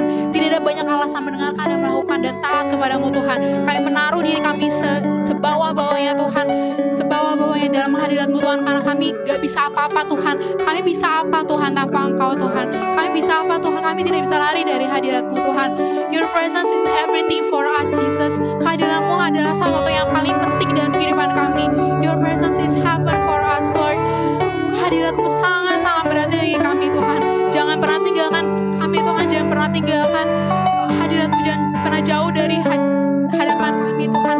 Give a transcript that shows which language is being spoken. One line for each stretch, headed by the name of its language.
Indonesian: Tidak ada banyak alasan mendengarkan dan melakukan dan taat kepadamu Tuhan. Kami menaruh diri kami sebawah-bawahnya Tuhan, sebawah-bawahnya dalam hadirat-Mu Tuhan, karena kami gak bisa apa-apa Tuhan. Kami bisa apa Tuhan tanpa Engkau Tuhan? Kami bisa apa Tuhan? Kami tidak bisa lari dari hadirat-Mu Tuhan.
English: Your presence is everything for us Jesus.
Indonesian: Kehadiran-Mu adalah salah satu yang paling penting dalam kehidupan kami.
English: Your presence is heaven for us Lord.
Indonesian: Hadirat-Mu sangat-sangat berarti bagi kami Tuhan. Jangan pernah tinggalkan kami Tuhan, jangan pernah tinggalkan hadirat-Mu, jangan pernah jauh dari hadapan kami Tuhan.